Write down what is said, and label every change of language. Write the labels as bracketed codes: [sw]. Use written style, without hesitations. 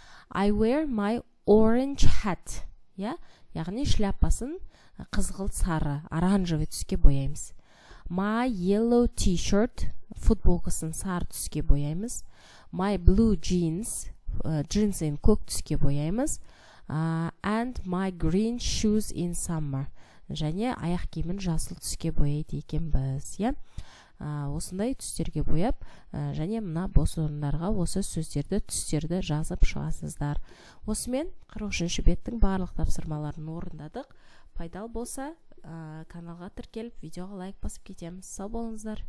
[en] I wear my orange hat. Я? [kk] Яғни, шляпасын қызғылт сары, оранжевый түске бояймыз. [en] My yellow t-shirt, [kk] футболкасын сары түске бояймыз. [en] My blue jeans, [kk] джинсын көк түске бояймыз. [en] And my green shoes in summer. [kk] Және аяқ киімін жасыл түске бояйды екен біз. Осындай түстерге бояп, және мына бос орындарға осы сөздерді, түстерді жазып шығасыздар. Осымен 43-ші беттің барлық тапсырмаларын орындадық. Пайдалы болса, каналға тіркеліп, видеоға лайк басып кетеміз. Сау болыңыздар.